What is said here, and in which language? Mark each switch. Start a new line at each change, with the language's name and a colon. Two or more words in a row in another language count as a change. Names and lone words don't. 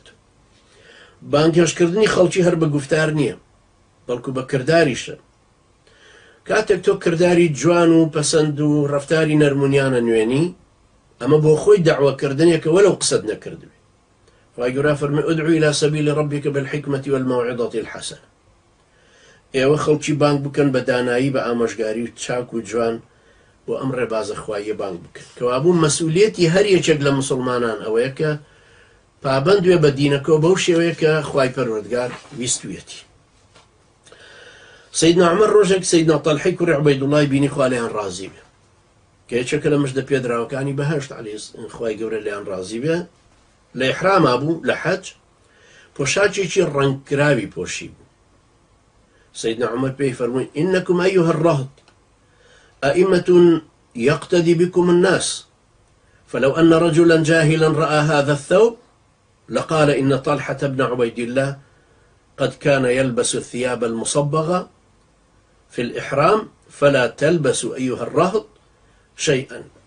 Central Kurdish: بانگهێشتکردنی خەڵکی هەر بە گفتار نییە بەڵکو بە کرداریشە. کاتێک تۆ کرداری جوان و پەسەند و ڕەفتاری نەرمونیانە نوێنی ئەمە بۆ خۆی دەعوەکردنێکە وەلەو قسەت نەکردوێ. خوای گەورە فەرمێ
Arabic: ئودعو إلى سبيل ربك بالحكمة والموعظة الحسنة.
Central Kurdish: ئێوە خەڵکی بانگ بکەن بە دانایی بە ئامۆژگاری و چاک و جوان و ئەم ڕێبازە خوایە بانگ بکەن. کەوابوو مەسئولیەتی هەر یەکێک لە مسلمانان ئەوەیە کە پابند وێ بە دینەکەەوە بەو شێوەیە کە خوای پەروەردگار ویستوێتی. سەیدنا عومەر ڕۆژێک سەیدنا تەلحەی کوڕی عوبەیدوڵڵای بینی خوا لێیان ڕازی بێ کە یەکێکە لە مژدە پێدراوەکانی بەهەشت خوای گەورە لێیان ڕازی بێ لە ئیحراما بوو لە حەج پۆشاکێکی ڕەنگکراوی پۆشی بوو.
Arabic: سيدنا عمر
Central Kurdish: بيه فرمون
Arabic: إنكم أيها الرهط أئمة يقتدي بكم الناس فلو أن رجلا جاهلا رأى هذا الثوب لقال إن طلحة بن عبيد الله قد كان يلبس الثياب المصبغة في الإحرام فلا تلبسوا أيها الرهط شيئا.